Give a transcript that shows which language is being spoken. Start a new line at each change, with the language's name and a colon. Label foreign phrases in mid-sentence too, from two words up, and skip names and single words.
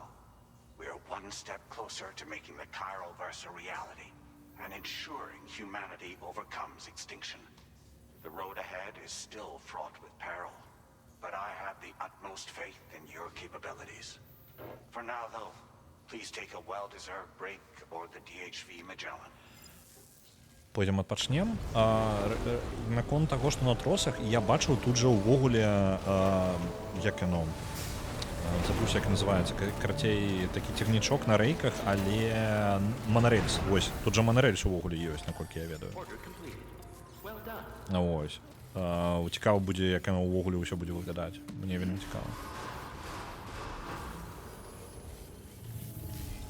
English: We are one step closer to making the Chiral Verse a reality and ensuring humanity overcomes extinction. The road ahead is still fraught with peril, but I have the utmost faith in your capabilities. For now, though, please take a well-deserved break aboard the DHV Magellan.
Belarusian: Пойдзем адпачнем. Наконт таго, што на тросах, я бачыў тут жа ўвогуле, як яно, забыўся, як называецца, карацей, такі цягнічок на рэйках, але манарэльс. Вось, тут жа манарэльс увогуле ёсць, наколькі я ведаю.
English: Order completed. Well done.
Belarusian: Вось. Цікава будзе, як яно ўвогуле ўсё будзе выглядаць. Мне вельмі цікава.